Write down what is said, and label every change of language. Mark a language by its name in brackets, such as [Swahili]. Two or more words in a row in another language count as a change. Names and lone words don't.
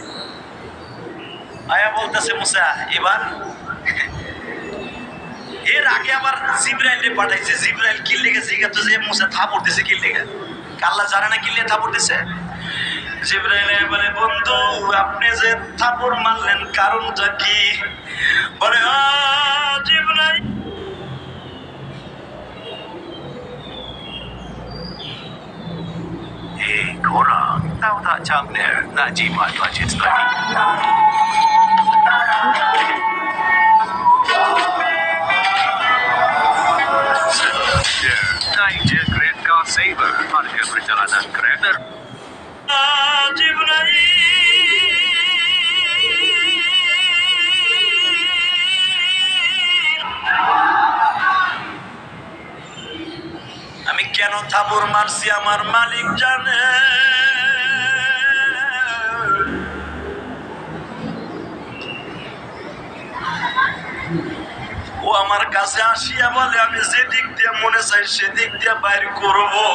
[Bangla] আয়া বলতেছে মুসা এবার, এর আগে আবার জিবরাইলে পাঠাইছে। জিবরাইল কি লিখে জিজ্ঞাসা যে মুসা থাপড় দিছে কি লিখে? আল্লাহ জানে না কি লিখে থাপড় দিছে? জিবরাইল বলে বন্ধু আপনি যে থাপড় মারলেন কারণটা কি? বলে জিবরাইল [Malay] Korang tahu tak Camner nak jimat wajib tadi? Naik je Grab Car Saver, harga perjalanan kereta. [Bangla] আমি কেন থাপড় মারছি আমার মালিক জানে। ও আমার কাছে আসিয়া বলে আমি যেদিক দিয়ে মনে চাই সেদিক দিয়ে বাইর করব।